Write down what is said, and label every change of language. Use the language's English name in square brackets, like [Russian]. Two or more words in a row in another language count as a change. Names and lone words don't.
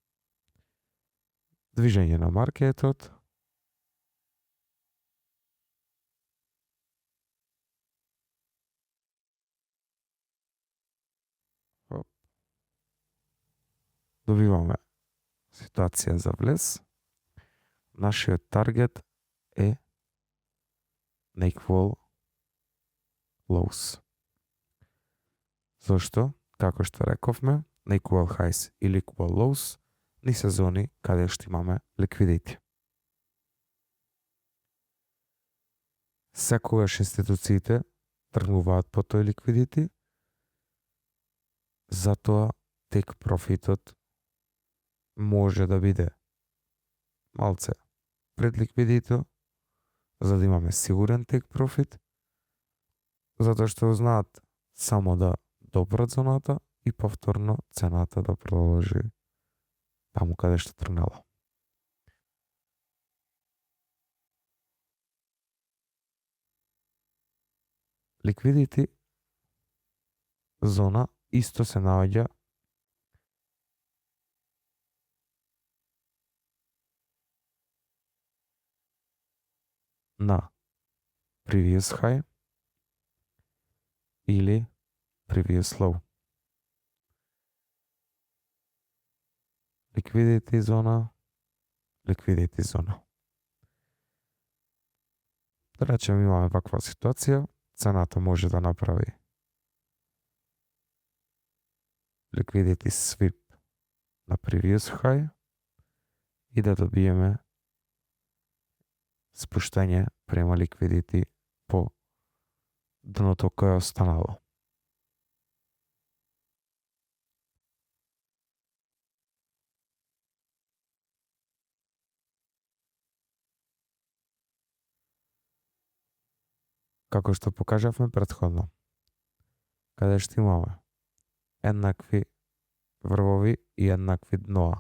[Macedonian] Движење на маркетот, добиваме ситуација за влез, нашиот таргет е на [English] equal lows. [Macedonian] Зошто? Како што рековме, на [English] equal highs [Macedonian] или [English] equal lows [Macedonian] ни се зони каде што имаме ликвидити. Секогаш институциите тргнуваат по тој ликвидити, затоа take profitот може да биде малце пред ликвидито, за да имаме сигурен [English] take profit, [Macedonian] затоа што знаат само да допрат зоната и повторно цената да продолжи таму каде што тргнала. Ликвидити зона исто се наоѓа на [English] previous high [Macedonian] или [English] previous low. [Macedonian] Liquidity зона. Да речем имаме ваква ситуација, цената може да направи [English] liquidity sweep [Macedonian] на [English] previous high [Macedonian] и да добиеме спуштање према ликвидити по дното кое останало. Како што покажавме претходно, каде што имаме еднакви врвови и еднакви дноа.